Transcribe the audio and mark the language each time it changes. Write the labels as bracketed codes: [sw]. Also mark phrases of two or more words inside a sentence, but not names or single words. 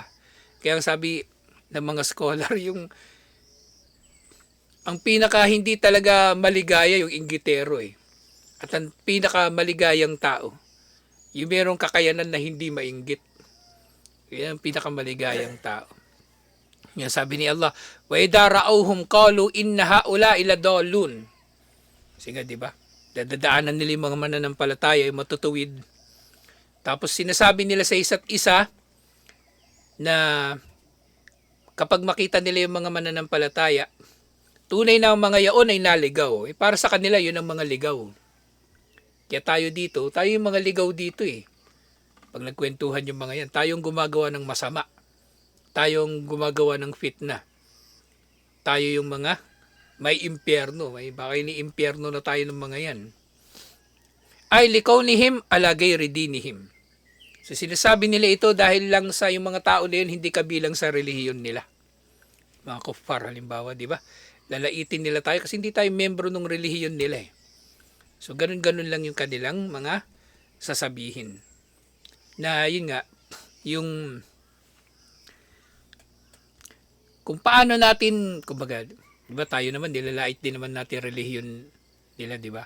[tl] Kaya sabi ng mga scholar, ang pinaka hindi talaga maligaya yung inggitero At ang pinaka maligayang tao, yung merong kakayanan na hindi mainggit. Yan ang pinaka maligayang tao. Yan sabi ni Allah, [ar] وإذا رأوهم قالوا إن هؤلاء لضالون. [tl] Sige, di ba? Dadaanan nila yung mga mananampalataya, yung matutuwid. Tapos sinasabi nila sa isa't isa na kapag makita nila yung mga mananampalataya, tunay na ang mga yaon ay naligaw. Para sa kanila, yun ang mga ligaw. Kaya tayo yung mga ligaw dito Pag nagkwentuhan yung mga yan, tayong gumagawa ng masama. Tayong gumagawa ng fitna. Tayo yung mga may impyerno. Baka ini-impyerno na tayo ng mga yan. [ar] Ay لكونهم على غير دينهم. [tl] So sinasabi nila ito dahil lang sa yung mga tao na yun hindi kabilang sa relihiyon nila. Mga kuffar halimbawa, di ba? Lalaitin nila tayo kasi hindi tayo membro ng relihiyon nila So ganun-ganun lang yung kanilang mga sasabihin. na yun nga, yung kung paano natin, kumbaga, di ba tayo naman, nilalait din naman natin relihiyon nila, di ba?